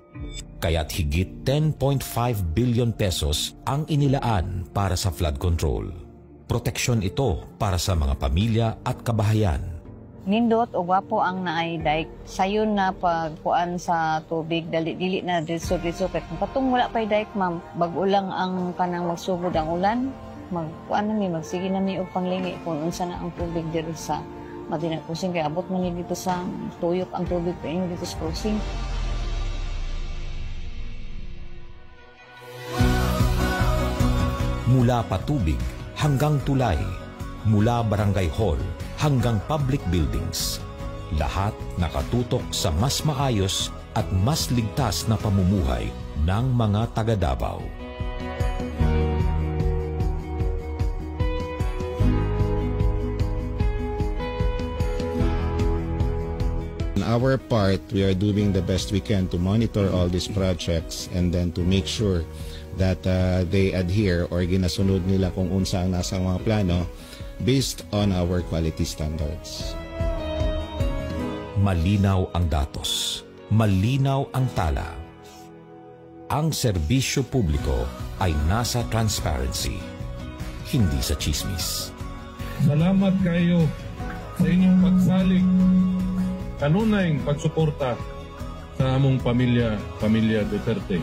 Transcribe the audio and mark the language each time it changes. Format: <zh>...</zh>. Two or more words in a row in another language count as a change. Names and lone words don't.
<tl>Kaya't higit 10.5</tl> <en>billion pesos</en> <tl>ang inilaan para sa flood control. Proteksyon ito para sa mga pamilya at kabahayan.</tl> <ceb>Nindot o gwapo ang naay dike. Sayon na pagkuan sa tubig, dali na diso-diso. Kung patong wala pa'y dike, ma'am, bago lang ang kanang magsugod ang ulan, magkuan na magsige na o panglingi kung unsa na ang tubig</ceb> <tl>dito sa</tl> <ceb>Matina Crossing. Kaya abot man</ceb> <tl>dito sa</tl> <ceb>tuyok ang tubig pa</ceb> <tl>dito sa</tl> <ceb>crossing.</ceb> <tl>Mula patubig hanggang tulay, mula barangay hall hanggang</tl> <en>public buildings,</en> <tl>lahat nakatutok sa mas maayos at mas ligtas na pamumuhay ng mga taga-Davao.</tl> <en>On our part, we are doing the best we can to monitor all these projects and then to make sure that they adhere or</en> <ceb>ginasunod nila kung unsa ang nasa mga plano</ceb> <en>based on our quality standards.</en> <tl>Malinaw ang datos, malinaw ang tala. Ang serbisyo publiko ay nasa transparency, hindi sa chismis.</tl> <ceb>Salamat kayo sa inyong pagsalig, kanunayng pagsuporta sa among pamilya Duterte.</ceb>